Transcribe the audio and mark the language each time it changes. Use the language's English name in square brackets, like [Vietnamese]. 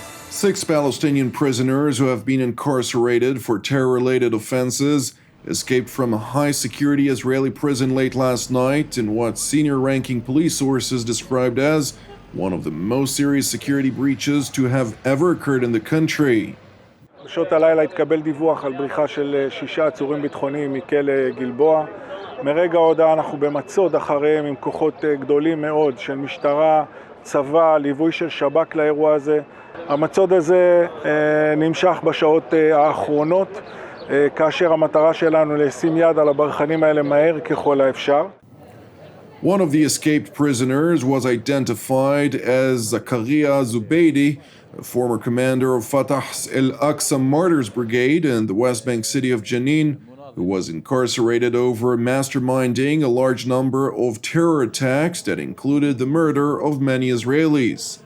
[English] 6 Palestinian prisoners who have been incarcerated for terror-related offenses escaped from a high-security Israeli prison late last night in what senior-ranking police sources described as one of the most serious security breaches to have ever occurred in the country. [Hebrew] בשעות הלילה התקבל דיווח על בריחה של 6 עצורים ביטחוניים מכלא גלבוע. מרגע ההודעה אנחנו במצוד אחריהם עם כוחות גדולים מאוד של משטרה, צבא, ליווי של שב"כ לאירוע הזה. המצוד הזה נמשך בשעות האחרונות, כאשר המטרה שלנו לשים יד על הברחנים האלה מהר ככל האפשר. [English] One of the escaped prisoners was identified as Zakaria Zubeidi, a former commander of Fatah's Al-Aqsa Martyrs Brigade in the West Bank city of Jenin, who was incarcerated over masterminding a large number of terror attacks that included the murder of many Israelis.